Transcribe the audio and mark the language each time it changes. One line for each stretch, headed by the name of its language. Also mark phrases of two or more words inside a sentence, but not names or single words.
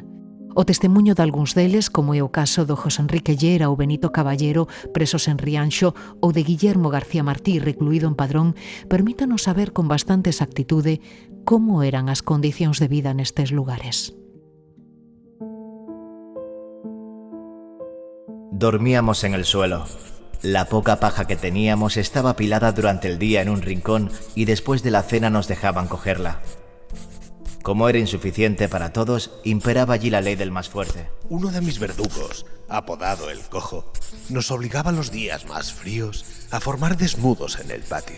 Galician: O testemunho de algúns deles, como é o caso do José Enrique Llera ou Benito Caballero, presos en Rianxo, ou de Guillermo García Martí, recluído en Padrón, permítanos saber con bastante exactitude como eran as condicións de vida nestes lugares.
Spanish: Dormíamos en el suelo. La poca paja que teníamos estaba apilada durante el día en un rincón y después de la cena nos dejaban cogerla. Como era insuficiente para todos, imperaba allí la ley del más fuerte. Uno de mis verdugos, apodado el Cojo, nos obligaba los días más fríos a formar desnudos en el patio.